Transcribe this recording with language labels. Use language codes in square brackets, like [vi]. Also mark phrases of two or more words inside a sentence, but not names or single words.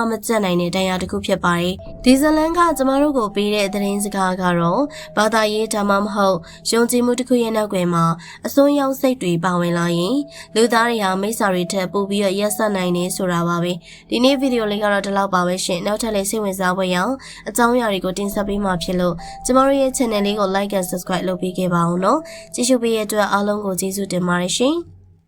[my] မကျတ်နိုင်တဲ့တရားတစ်ခုဖြစ်ပါတယ်။ဒီဇလန်ကကျမတို့ကိုပေးတဲ့သတင်းစကားကတော့ဘာသာရေးဒါမှမဟုတ်ယုံကြည်မှုတစ်ခုရဲ့နောက်ွယ်မှာအစွန်းရောက်စိတ်တွေပါဝင်လာရင်လူသားတွေဟာမိစ္ဆာတွေထက်ပိုပြီးတော့ရက်ဆက်နိုင်နေဆိုတာပါပဲ။ဒီနေ့ဗီဒီယိုလေးကတော့ဒီလောက်ပါပဲရှင်။နောက်ထပ်လည်းစိတ်ဝင်စားဖွယ်အောင်အကြောင်းအရာတွေကိုတင်ဆက်ပေးမှာဖြစ်လို့ကျမတို့ရဲ့ channel လေးကို [en] like and subscribe [my] လုပ်ပေးခဲ့ပါဦးနော်။ကြည့်ရှုပေးတဲ့အတွက်အားလုံးကိုကျေးဇူးတင်ပါတယ်ရှင်။